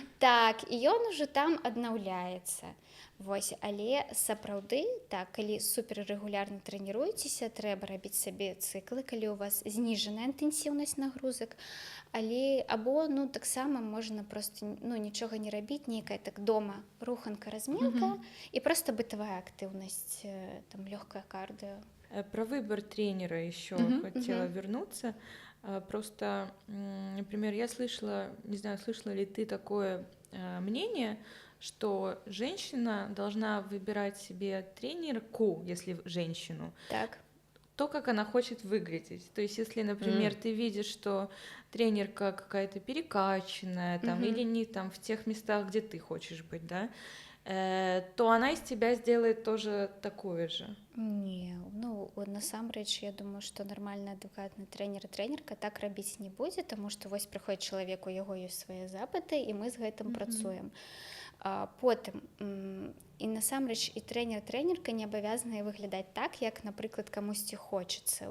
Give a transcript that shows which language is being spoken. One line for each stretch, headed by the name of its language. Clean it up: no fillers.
Belarusian: Так, і ён ужо там аднаўляецца. Вось, але сапраўды, так, калі суперрэгулярна трэніруецеся, трэба рабіць сабе цыклы, калі у вас зніжаная інтэнсіўнасць нагрузак, або, таксама можна проста, нічога не рабіць, нейкая так дома руханка, разминка, і проста бытавая актыўнасць, там, лёгкае кардыо.
Russian: Про выбор тренера еще хотела вернуться. Просто, например, я слышала, не знаю, слышала ли ты такое мнение, что женщина должна выбирать себе тренерку, если женщину, так, то, как она хочет выглядеть. То есть, если, например, ты видишь, что тренерка какая-то перекачанная, там, или не там в тех местах, где ты хочешь быть, да, то она из тебя сделает тоже такое же.
Belarusian: Не, насамрэч, я думаю, што нармальны адукатны трэнер і трэнерка так рабіць не будзе, таму што вось прыходзіць чалавек, у яго ёсць свае запыты, і мы з гэтым працуем. Потым, і насамрэч і трэнер-трэнерка не абавязаныя выглядаць так, як, напрыклад, камусьці хочацца.